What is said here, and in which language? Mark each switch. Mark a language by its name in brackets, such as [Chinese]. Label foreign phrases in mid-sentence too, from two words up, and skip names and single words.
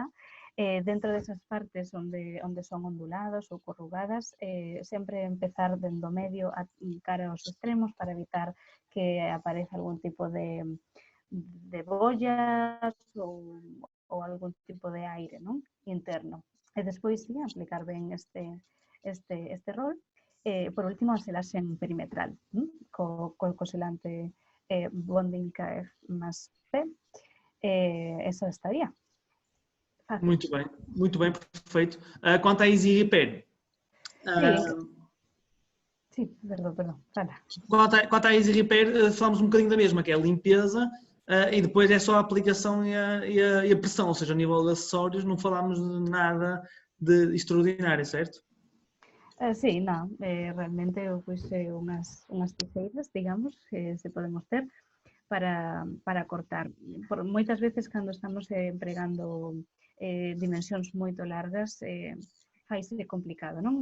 [Galician] Dentro desas partes onde son ondulados ou corrugadas, sempre empezar dende o medio a cara aos extremos para evitar que apareza algún tipo de bollas ou algún tipo de aire, non? Interno. E despois sí, aplicar ben este rol. Por último, a selaxen perimetral, co selante Bonding KF+P. Eso estaría. [Portuguese] Muito bem, perfeito. Quanto à Easy Repair? Sim, perdão, fala. Quanto à Easy Repair, falamos um bocadinho da mesma, que é a limpeza, e depois é só a aplicação e a pressão, ou seja, a nível de acessórios não falámos de nada de extraordinário, certo? [Galician] Sí, non, realmente eu puse unhas tiseiras, digamos, que se podemos ter para cortar. Moitas veces cando estamos empregando dimensións moito largas, faise complicado, non?